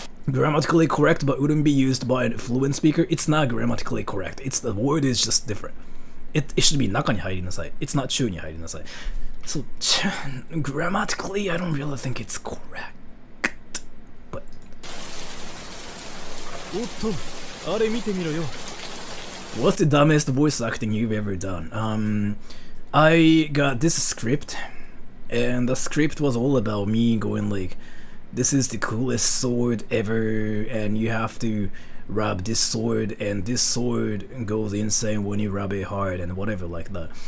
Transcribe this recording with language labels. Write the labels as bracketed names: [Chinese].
[English] Grammatically correct but wouldn't be used by a fluent speaker. It's not grammatically correct. It's the word is just different. It should be [Japanese] 中に入りなさい. [English] It's not 中に入りなさい. So grammatically, I don't really think it's correct. But [Japanese] おっと、あれ見てみろよ。 [English] what's the dumbest voice acting you've ever done? I got this script, and the script was all about me going like, this is the coolest sword ever, and you have to rub this sword, and this sword goes insane when you rub it hard, and whatever like that.